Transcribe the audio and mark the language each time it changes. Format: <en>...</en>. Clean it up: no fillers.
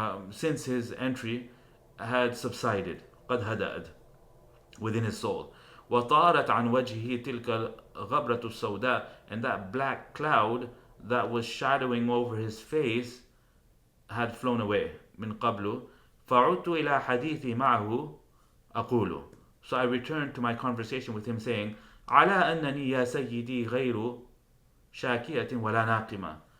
<en>since his entry had subsided,</en> <ar>قد هدأت,</ar> <en>within his soul.</en> <ar>وطارت عن وجهه تلك الغبرة السوداء,</ar> <en>and that black cloud that was shadowing over his face had flown away.</en> <ar>من قبل فعدت إلى حديثي معه أقول.</ar> <en>So I returned to my conversation with him saying,</en> <ar>على أنني يا سيدي غير شاكية ولا ناقمة.</ar>